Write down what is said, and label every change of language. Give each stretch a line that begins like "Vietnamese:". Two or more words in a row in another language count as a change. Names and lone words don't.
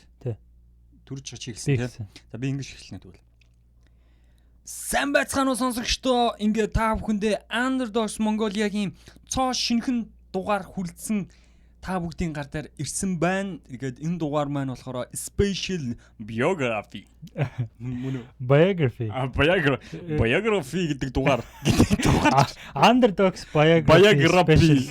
Mongolian: Түрж чи эхэлсэн тийм. За би ингэж эхэлнэ тэгвэл. Сайн байцгаана уу сонсогчдоо, ингээ та бүхэндээ Underdogs Mongolia-гийн цоо шинэхэн дугаар хүрэлцэн та бүгдийн гар дээр ирсэн байна. Тэгээд энэ дугаар маань болохоор
English: special biography.
Mongolian: Biography гэдэг дугаар. Underdogs biography.